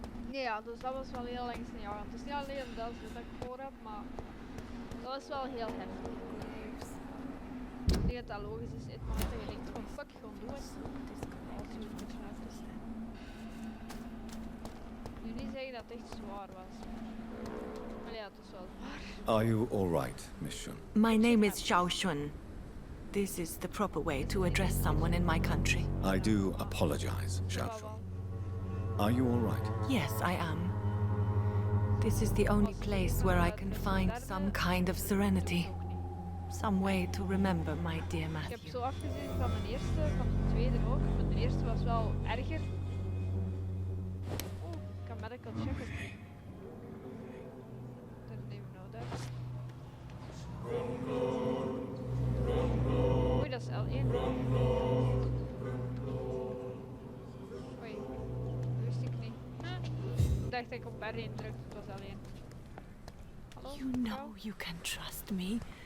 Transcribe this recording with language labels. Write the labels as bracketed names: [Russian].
[Dutch] Nee, ja, dus dat was wel heel langs een jaar. Het is niet alleen dat ik voor heb, maar dat was wel heel heftig. Ik denk dat dat logisch is, het moment dat je denkt van fuck, gewoon doe het. Als je het beschrijft. Ik wil niet zeggen dat het echt zwaar was. Maar ja, het is wel zwaar. [English] Are you all right, Miss Shun? My name is Xiao Xun. This is the proper way to address someone in my country. I do apologize, Xiao Shun. Are you all right? Yes, I am. This is the only place where I can find some kind of serenity. Some way to remember my dear [Dutch] Ik heb [English] Matthew. [Dutch] zo afgezien van de eerste, van de tweede ook. Maar de eerste was wel erger. Oh, ik kan medical checken. [English] Didn't even know that. [Dutch] Oei, dat is L1. Oei, dat wist ik niet. Ik dacht dat ik op R1 drukte, het was L1. Hallo? [English] You know you can trust me.